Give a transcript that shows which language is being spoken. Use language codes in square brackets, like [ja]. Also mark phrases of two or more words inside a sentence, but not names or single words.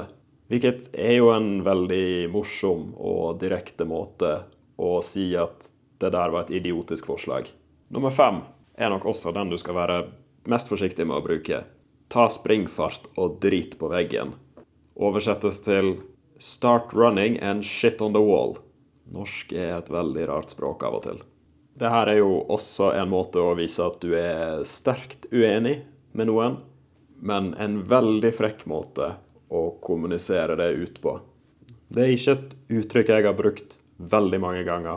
[no] Hvilket er jo en veldig morsom og direkte måte å si at det der var et idiotisk forslag. Nummer 5 er nok også den du skal være mest forsiktig med å bruke. Ta springfart og drit på veggen. Oversettes til [en] start running and shit on the wall. [no] Norsk er et veldig rart språk av og til. Dette er jo også en måte å vise at du er sterkt uenig med noen, men en veldig frekk måte å kommunisere det ut på. Det er ikke et uttrykk jeg har brukt veldig mange ganger.